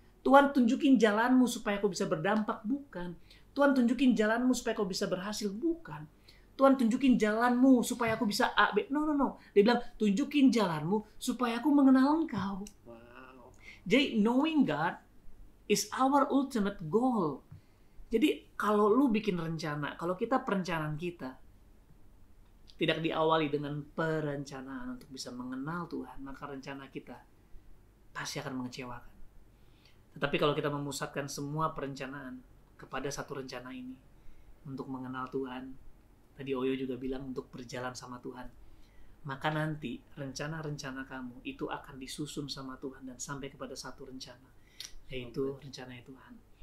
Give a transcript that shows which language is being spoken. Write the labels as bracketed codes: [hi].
[id] Tuhan tunjukin jalanmu supaya aku bisa berdampak. Bukan. Tuhan tunjukin jalanmu supaya aku bisa berhasil. Bukan. Tuhan tunjukin jalanmu supaya aku bisa A, B. [en] No. [id] Dia bilang, tunjukin jalanmu supaya aku mengenal Engkau. Wow. Jadi [en] knowing God is our ultimate goal. [id] Jadi kalau lu bikin rencana, kalau kita perencanaan kita tidak diawali dengan perencanaan untuk bisa mengenal Tuhan, maka rencana kita pasti akan mengecewakan. Tetapi kalau kita memusatkan semua perencanaan kepada satu rencana ini, untuk mengenal Tuhan, tadi Oyo juga bilang untuk berjalan sama Tuhan, maka nanti rencana-rencana kamu itu akan disusun sama Tuhan dan sampai kepada satu rencana, yaitu rencananya Tuhan.